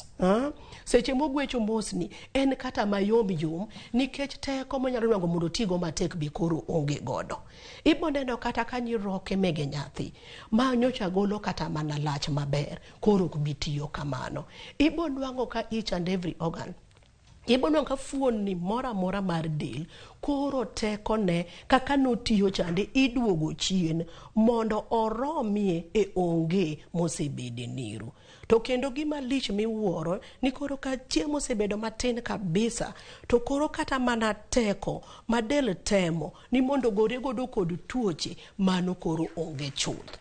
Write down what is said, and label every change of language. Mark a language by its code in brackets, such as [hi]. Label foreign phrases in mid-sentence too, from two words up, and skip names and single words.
[luo] Seche mogwecho mos ni en kata mayom yom, nikech teko monyalo dwango mondo tigo matek be koro onge godo. Iboneno kata ka nyiroke mege nyathi ma nyocha golo kata mana lach maber, koro ok bitiyo kamano. Ibonwang'o ka [en] each and every organ, [luo] ibonwang'o ka fuonni mora mora mar del koro teko ne kaka notiyo chande iduogo chien mondo oromie e onge mosebede niru. To kendo gima lich miwuoro ni koro ka chiemo osebedo matin kabisa, to koro kata mana teko ma del temo ni mondo gore godo kod tuoche mano koro onge chuth.